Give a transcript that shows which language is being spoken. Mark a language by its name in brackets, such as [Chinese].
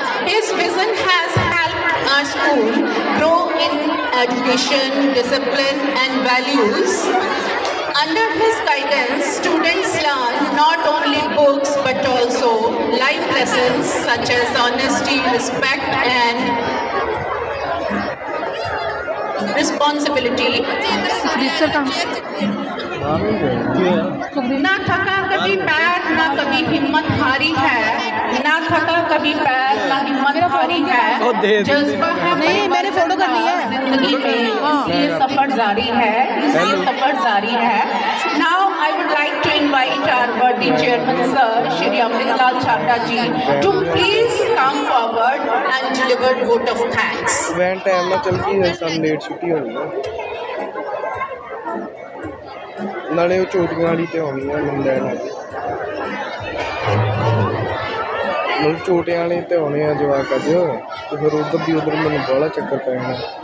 [English] His vision has helped our school grow in education, discipline and values. Under his guidance, students learn not only books but also life lessons such as honesty, respect and responsibility. [Hindi] ना थका कभी पैर ना कभी हिम्मत हारी है, ना थका कभी पैर ना हिम्मत हारी है, जज्बा है नहीं मैंने फोटो करनी है जिंदगी में, ये सफर जारी है, ये सफर जारी है. [English] Now I would like to invite our worthy chairman sir Shri Amritlal Chhabra ji to please come forward and deliver vote of thanks. [Punjabi] Van time ਨਾਲ ਚੱਲ ਗਈ ਹੈ ਸਾਨੂੰ ਲੇਟ ਛੁੱਟੀ ਹੋਣੀ ਹੈ ਨਾਲੇ ਉਹ ਚੋਟੀਆਂ ਵਾਲੀ ਤੇ ਆਉਣੀ ਆ ਮੈਨੂੰ ਲੈਣ ਆ ਮਤਲਬ ਚੋਟੀਆਂ ਵਾਲੇ ਤੇ ਆਉਣੇ ਆ ਜਵਾਕ ਅੱਜ ਤੇ ਫਿਰ ਉਧਰ ਦੀ ਉਧਰ ਮੈਨੂੰ ਬੜਾ ਚੱਕਰ ਪੈ ਜਾਣਾ